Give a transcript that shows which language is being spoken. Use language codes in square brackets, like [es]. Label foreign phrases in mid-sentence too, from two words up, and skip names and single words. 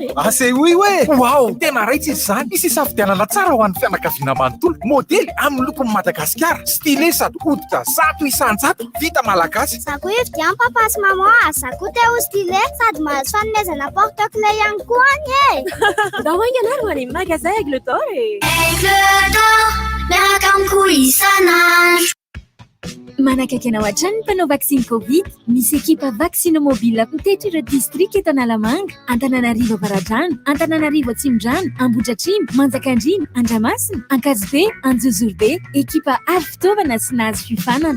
[fr] c'est oui ouais [mg] wow tena raitsy izy zany misy safidianana tsara ho an'ny fianakaviana manontolo modely amin'ny lokony Madagasikara stylé sady hoditra zato isan-jato vita malagasy Sako ividian papa sy maman sako te ho stylé sady mahazo fanomezana porte-clés ihany koa any Ndao aingana ary any magasin Aigle d'Or Aigle d'Or miaraka amiko isanandro Manakaiky anao hatrany ny mpanao vaksiny Covid, misy ekipa vaksino mobile miteto ireo district eto Analamanga, Antananarivo Avaradrano, Antananarivo Atsimondrano, Ambohidratrimo, Manjakandrimo, Andramasina, Ankadibe, Anjozorobe, ekipa avy fitaovana sy nahazo fifanana.